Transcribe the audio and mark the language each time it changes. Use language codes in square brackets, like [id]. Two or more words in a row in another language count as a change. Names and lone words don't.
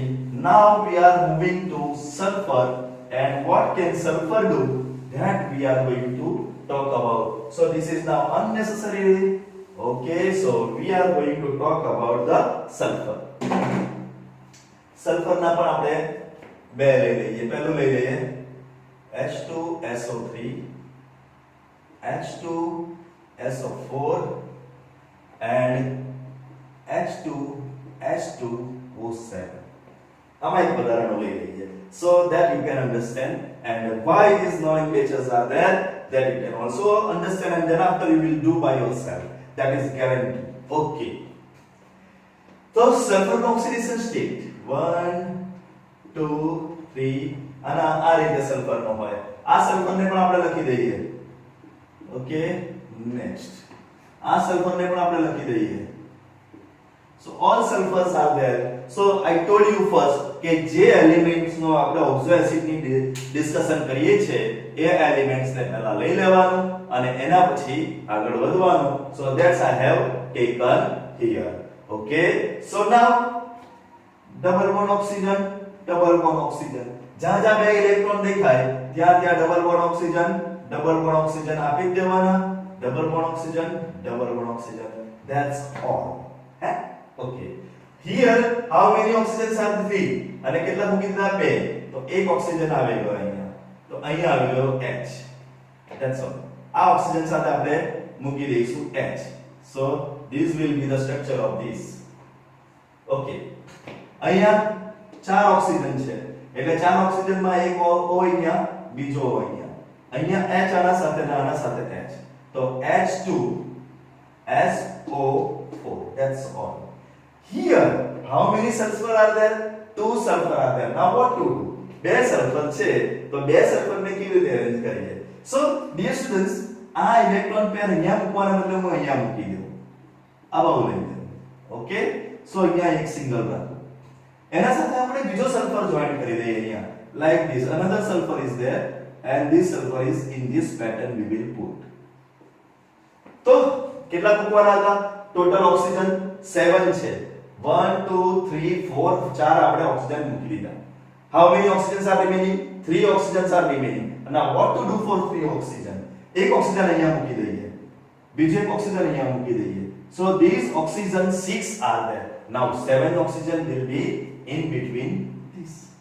[en] Now we are moving to sulfur, and what can sulfur do? That we are going to talk about. So this is now unnecessary. Okay, so we are going to talk about the sulfur. [gu] Sulfur ના પણ આપણે બે લઈ લઈએ. પહેલું લઈ લઈએ H2SO3, H2SO4 and H2H2O7. આમાં એક વધારાનો લઈ લઈએ. [en] So that you can understand and why these nomenclatures are there, that you can also understand, and then after you will do by yourself. That is guarantee. Okay. So sulfur oxidation state 1, 2, 3 [gu] અને આ રીતે સલ્ફર નો હોય. આ સલ્ફર ને પણ આપણે લખી દઈએ. [en] okay, next [gu] આ સલ્ફર ને પણ આપણે લખી દઈએ. [en] So all sulfurs are there. So I told you first [gu] કે જે એલિમેન્ટ્સ નો આપણે [en] oxo acid [gu] ની ડિસ્કશન કરીએ છે એ એલિમેન્ટ્સ ને પહેલા લઈ લેવાનું અને એના પછી આગળ વધવાનું. [en] So that's I have taken here. Okay, so now double bond oxygen, double bond oxygen. [gu] જ્યાં જ્યાં બે ઇલેક્ટ્રોન દેખાય ત્યાં ત્યાં [en] double bond oxygen [gu] આપી જ દેવાના. [en] double bond oxygen. That's all. Okay. Here how many oxygens are 3 [gu] અને કેટલા મૂકી દીધા? [en] 2. [gu] તો એક ઓક્સિજન આવી ગયો અહીંયા. તો અહીંયા આવી ગયો H. [en] That's all. [gu] આ ઓક્સિજન સાથે આપણે મૂકી દઈશું H. [en] So this will be the structure of this. Okay. [gu] અહીંયા 4 ઓક્સિજન છે એટલે 4 ઓક્સિજન માં એક O અહીંયા, બીજો O અહીંયા. અહીંયા H આના સાથે ને આના સાથે H. તો H2SO4. [en] That's all. Here how many sulfur are there? 2 sulfur are there. Now what to do? [gu] બે સલ્ફર છે તો બે સલ્ફર ને કેવી રીતે અરેન્જ કરીએ? [en] So dear students, [gu] આ ઇલેક્ટ્રોન પેર અહીંયા મૂકવાના બદલે હું અહીંયા મૂકી દઉં. આવા લઈ દઉં. ઓકે, સો અહીંયા એક સિંગલ રાખો. એના સાથે આપણે બીજો સલ્ફર જોઈન કરી દઈએ અહીંયા. [en] Like this, another sulfur is there and this sulfur is in this pattern we will put. [gu] તો કેટલા મૂકવાના હતા? [en] total oxygen [gu] 7 છે. 1 2 3 4 4 આપણે ઓક્સિજન મૂકી દીધા. [en] How many oxygens are remaining? 3 oxygens are remaining. Now what to do for 3 oxygen? [gu] એક ઓક્સિજન અહીંયા મૂકી દઈએ. બીજો એક ઓક્સિજન અહીંયા મૂકી દઈએ. [en] So these oxygen 6 are there. Now 7 oxygen will be in between this.